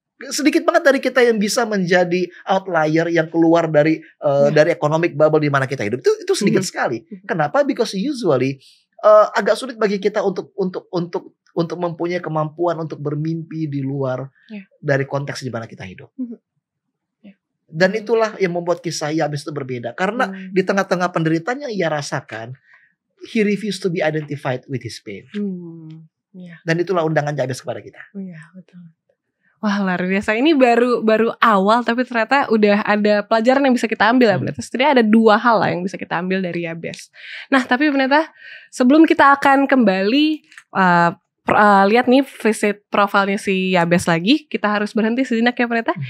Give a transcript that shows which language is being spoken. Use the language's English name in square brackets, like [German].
[Indonesian] Sedikit banget dari kita yang bisa menjadi outlier yang keluar dari economic bubble di mana kita hidup. Itu sedikit sekali. Kenapa? Because usually agak sulit bagi kita untuk mempunyai kemampuan untuk bermimpi di luar dari konteks di mana kita hidup. Dan itulah yang membuat kisah Yabes itu berbeda. Karena di tengah-tengah penderitaan yang ia rasakan, [English] he refused to be identified with his pain. [Indonesian] Dan itulah undangan Yabes kepada kita. Betul. Wah, luar biasa. Ini baru awal, tapi ternyata udah ada pelajaran yang bisa kita ambil ya, pendeta. Setidaknya ada 2 hal lah yang bisa kita ambil dari Yabes. Nah, tapi pendeta, sebelum kita akan kembali lihat nih visit profilnya si Yabes lagi, kita harus berhenti sejenak ya pendeta.